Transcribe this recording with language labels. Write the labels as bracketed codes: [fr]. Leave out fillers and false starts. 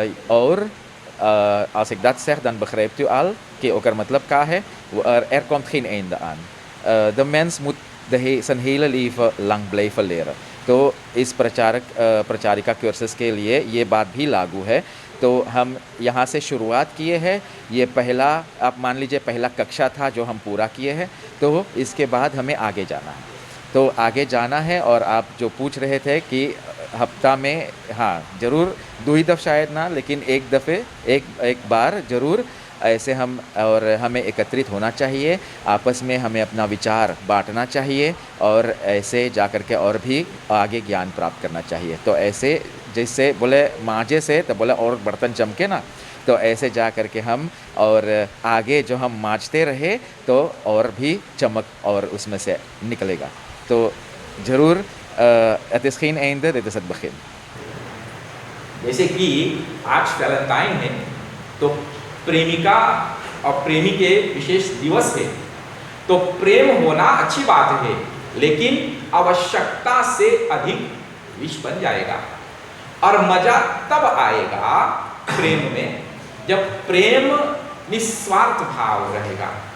[nl] और als ik dat zeg dan begrijpt u al [hi] कि ओकर मतलब क्या है, [nl] komt geen einde aan। de mens moet zijn hele leven lang blijven leren। [hi] तो इस प्रचारिका कोर्सेस के लिए ये बात भी लागू है। तो हम यहाँ से शुरुआत किए हैं, ये पहला आप मान लीजिए पहला कक्षा था जो हम पूरा किए हैं, तो इसके बाद हमें आगे जाना है। तो आगे जाना है, और आप जो पूछ रहे थे कि हफ्ता में, हाँ ज़रूर 2 ही दफ़ शायद ना, लेकिन एक बार ज़रूर ऐसे हम, और हमें एकत्रित होना चाहिए, आपस में हमें अपना विचार बांटना चाहिए, और ऐसे जा कर के और भी आगे ज्ञान प्राप्त करना चाहिए। तो ऐसे जैसे बोले मांझे से तो बोले और बर्तन चमके ना, तो ऐसे जा कर के हम और आगे जो हम मांझते रहे तो और भी चमक और उसमें से निकलेगा। तो ज़रूर [nl] het is geen einde, dit is het begin। [hi] जैसे कि आज वैलेंटाइन है, तो प्रेमिका और प्रेमी के विशेष दिवस है, तो प्रेम होना अच्छी बात है, लेकिन आवश्यकता से अधिक विष बन जाएगा। और मजा तब आएगा प्रेम में जब प्रेम निस्वार्थ भाव रहेगा।